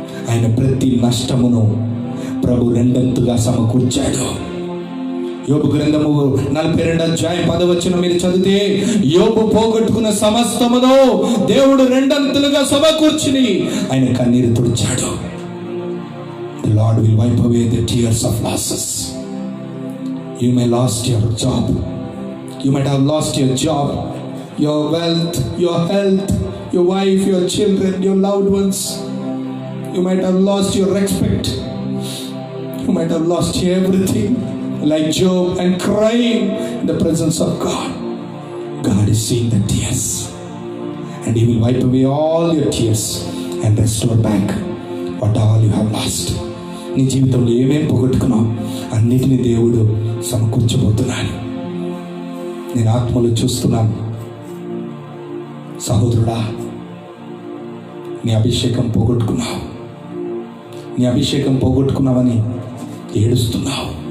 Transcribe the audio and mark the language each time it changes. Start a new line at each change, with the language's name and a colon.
Telugu: ఆయన ప్రతి నష్టమును ప్రభు రెండంతుగా సమకూర్చాడు. యోబు గ్రంథము 42వ అధ్యాయం 10వ వచనం మీరు చదివితే, యోబు పోగొట్టుకున్న సమస్తమును దేవుడు రెండంతులుగా సమకూర్చుని ఆయన కన్నీరు తుడిచాడు.
English: The Lord will wipe away the tears of losses. You may lost your job. You might have lost your job, your wealth, your health, your wife, your children, your loved ones. You might have lost your respect. You might have lost everything, like Job, and crying in the presence of God. God is seeing the tears, and He will wipe away all your tears and restore back what all you have lost.
Telugu: నీ జీవితంలో ఏమేం పోగొట్టుకున్నావు అన్నిటినీ దేవుడు సమకూర్చబోతున్నాడు. నేను ఆత్మలో చూస్తున్నాను. సహోదరుడా, నీ అభిషేకం పోగొట్టుకున్నావు. నీ అభిషేకం పోగొట్టుకున్నావని ఏడుస్తున్నావు.